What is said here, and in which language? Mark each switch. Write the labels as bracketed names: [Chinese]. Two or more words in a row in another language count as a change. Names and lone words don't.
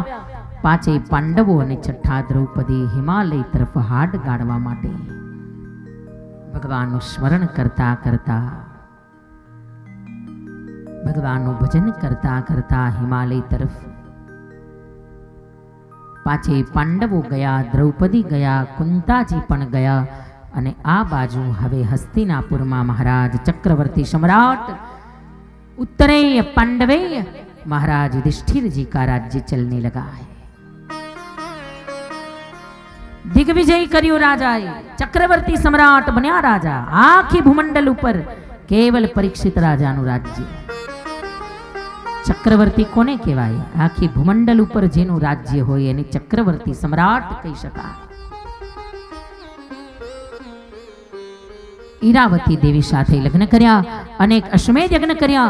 [Gujarati] પાંચેય પાંડવો અને છઠ્ઠા દ્રૌપદી હિમાલય તરફ હાડ ગાળવા માટે ભગવાનનું સ્મરણ કરતા કરતા, ભગવાનનું ભજન કરતા કરતા હિમાલય તરફ પાંચેય પાંડવો ગયા, દ્રૌપદી ગયા, કુંતાજી પણ ગયા. અને આ બાજુ હવે હસ્તિનાપુરમાં મહારાજ [Hindi] ચક્રवर्ती सम्राट उत्तरेय पांडवेय महाराज युधिष्ठिर जी का राज्य चलने लगा है. [Gujarati] दिग्विजय કર્યો રાજાએ, ચક્રવર્તી સમ્રાટ બન્યા રાજા. આખી ભૂમંડળ ઉપર કેવલ પરીક્ષિત રાજાનું રાજ્ય. ચક્રવર્તી કોને કહેવાય? આખી ભૂમંડળ ઉપર જેનું રાજ્ય હોય એને ચક્રવર્તી સમ્રાટ કહી શકાય. ઈરાવતી દેવી સાથે લગ્ન કર્યા, અનેક અશ્વમેધ યજ્ઞ કર્યા.